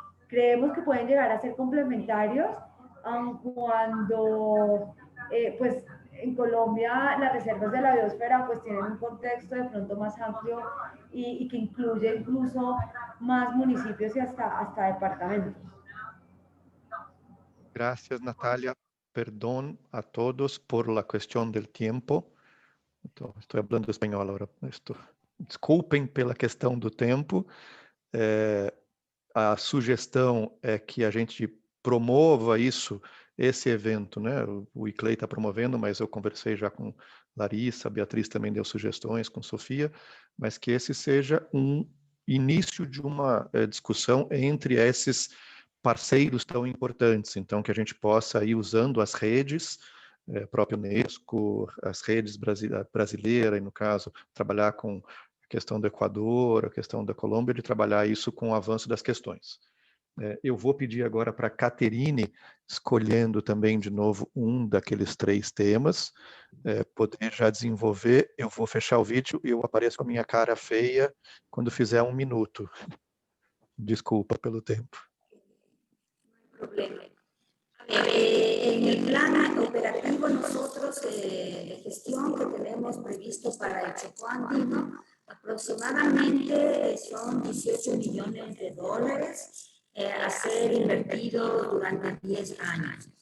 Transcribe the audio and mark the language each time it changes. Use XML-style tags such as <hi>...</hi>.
<es>Creemos que pueden llegar a ser complementarios, aun cuando pues en Colombia las reservas de la biosfera pues tienen un contexto de pronto más amplio y que incluye incluso más municipios y hasta departamentos. Gracias, Natalia. Perdón a todos por la cuestión del tiempo.</es> <pt>Estou falando espanhol agora. Desculpem pela questão do tempo. A sugestão é que a gente promova esse evento, né? O ICLEI está promovendo, mas eu conversei já com Larissa, a Beatriz também deu sugestões, com Sofia, mas que esse seja um início de uma discussão entre esses parceiros tão importantes, então que a gente possa ir usando as redes, própria Unesco, as redes brasileiras, e no caso, trabalhar com a questão do Equador, a questão da Colômbia, de trabalhar isso com o avanço das questões. Eu vou pedir agora para a Caterine, escolhendo também de novo um daqueles 3 temas, poder já desenvolver. Eu vou fechar o vídeo e eu apareço com a minha cara feia quando fizer 1 minuto. Desculpa pelo tempo. Problema.</pt> <es>En el plan operativo nosotros de gestión que tenemos previsto para el Chocó Andino, aproximadamente son $18 millones a ser invertido durante 10 años.</es>